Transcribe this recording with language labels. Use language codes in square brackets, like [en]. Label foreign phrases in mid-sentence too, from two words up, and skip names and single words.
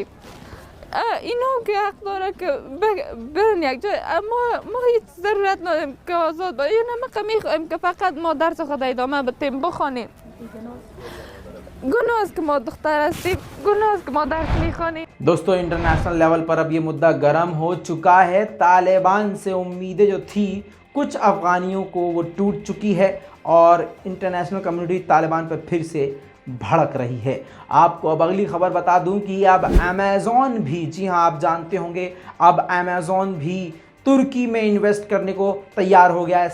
[fa] اینا که حق داره که برن یک جای، ما هیچ ضرورت نداریم که آزاد باید. ما میخوایم که فقط ما درس خود ادامه بدیم، بخوانیم. گناه است که ما دختر هستیم، گناه است که ما درس میخوانیم. [hi] दोस्तों, [en] international level [hi] पर अब ये मुद्दा गर्म हो चुका है। तालिबान से उम्मीदें जो थी कुछ अफगानियों को वो टूट चुकी है और [en] international community [hi] तालिबान पर फिर से भड़क रही है। आपको अब अगली खबर बता दूं कि अब अमेज़ॉन भी, जी हाँ आप जानते होंगे, अब अमेज़ॉन भी तुर्की में इन्वेस्ट करने को तैयार हो गया है।